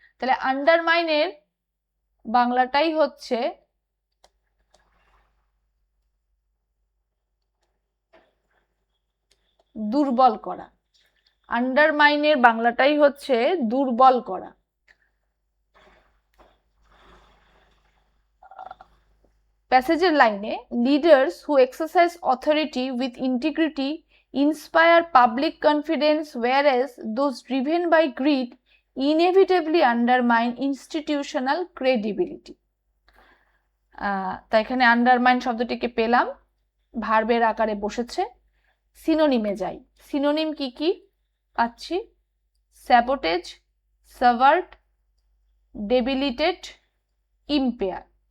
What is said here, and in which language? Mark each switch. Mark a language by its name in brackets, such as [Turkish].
[Bangla] তাহলে আন্ডারমাইনের বাংলাটাই হচ্ছে দুর্বল করা। আন্ডারমাইনের বাংলাটাই হচ্ছে দুর্বল করা। [English] প্যাসেজের লাইনে leaders who exercise authority with integrity inspire public confidence, whereas those driven by greed inevitably undermine institutional credibility. [Bangla] তাই এখানে আন্ডারমাইন শব্দটিকে পেলাম, ভার্বের আকারে বসেছে। সিনোনিমে যাই। সিনোনিম কি কি পাচ্ছি? Sabotage, Savart, ডেবিলিটেট, impair.